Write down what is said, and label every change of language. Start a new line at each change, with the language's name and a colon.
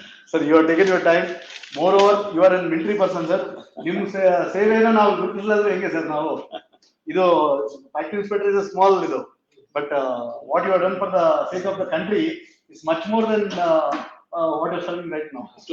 English: Sir, you are taking your time. Moreover, you are a military person, sir.
Kannada: ನಿಮ್ಮ ಸೇವೆಯನ್ನು ನಾವು ಗುರುತಿಸಲಾದ್ರೆ ಹೆಂಗೆ sir ನಾವು? ಇದು ಫ್ಯಾಕ್ಟರಿ ಇನ್ಸ್ಪೆಕ್ಟರ್ ಇಸ್ ಸ್ಮಾಲ್ ಇದು,
English: but what you have done for the sake of the country is much more than what you are serving right now.